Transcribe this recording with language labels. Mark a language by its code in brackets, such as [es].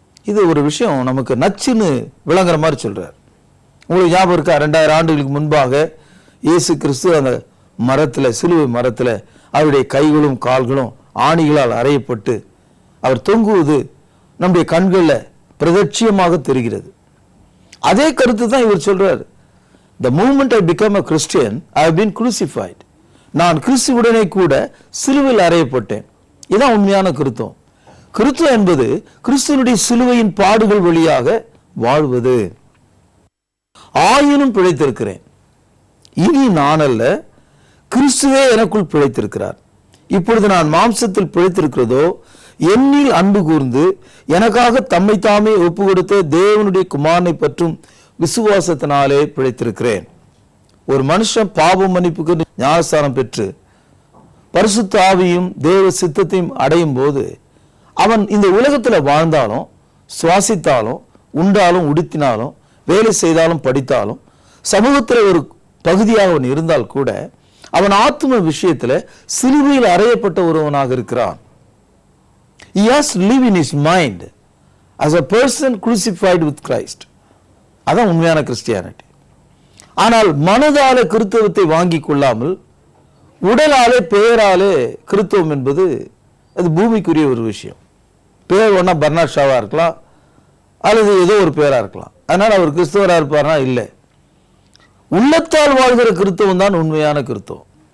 [ta] இது ஒரு விஷயம் நமக்கு நச்சுன்னு விளங்குற மாதிரி சொல்றார். உங்களுக்கு ஞாபகம் இருக்கா? 2000 ஆண்டுகளுக்கு முன்பாக இயேசு கிறிஸ்து அந்த மரத்துல, சிலுவை மரத்துல அவருடைய கைகளும் கால்களும் ஆணிகளால் அறையப்பட்டு அவர் தொங்குவது நம்முடைய கண்கள்ல பிரதட்சியமாக தெரிகிறது. அதே கருத்து தான் இவர் சொல்றார். [en] The moment I become a Christian, I have been crucified. [ta] நான் கிறிஸ்துவுடனே கூட சிலுவையில் அறையப்பட்டேன். இதுதான் உண்மையான கிறிஸ்தவம். கிறிஸ்தவம் என்பது கிறிஸ்துவனுடைய சிலுவையின் பாடுகள் வழியாக வாழ்வது. ஆயினும் பிழைத்திருக்கிறேன், இனி நான் அல்ல, கிறிஸ்துவே எனக்குள் பிழைத்திருக்கிறார். இப்பொழுது நான் மாம்சத்தில் பிழைத்திருக்கிறதோ என்னில் அன்பு கூர்ந்து எனக்காக தம்மை தாமே ஒப்பு கொடுத்த தேவனுடைய குமாரனை பற்றும் விசுவாசத்தினாலே பிழைத்திருக்கிறேன். ஒரு மனுஷன் பாவ மன்னிப்புக்கு ஞானஸ்தானம் பெற்று பரிசுத்த ஆவியும் தேவ சித்தத்தையும் அடையும் போது அவன் இந்த உலகத்தில் வாழ்ந்தாலும், சுவாசித்தாலும், உண்டாலும், உடுத்தினாலும், வேலை செய்தாலும், படித்தாலும், சமூகத்தில் ஒரு பகுதியாக அவன் இருந்தால் கூட அவன் ஆத்தும விஷயத்துல சிலுவையில் அறையப்பட்ட ஒருவனாக இருக்கிறான். [en] He has to live in his mind as a person crucified with Christ. [ta] அதான் உண்மையான கிறிஸ்டியானிட்டி. ஆனால் மனதாலே கிறிஸ்தவத்தை வாங்கி கொள்ளாமல் உடலாலே பெயராலே கிறிஸ்தவம் என்பது அது பூமிக்குரிய ஒரு விஷயம். பேர் ஒன்னா பர்னாட் ஷாவா இருக்கலாம், அல்லது ஏதோ ஒரு பேரா இருக்கலாம். அதனால அவர் கிறிஸ்தவரா இருப்பார்னா இல்லை. உள்ளத்தால் வாழ்கிற கிறிஸ்தவம் தான் உண்மையான கிறிஸ்தவம்.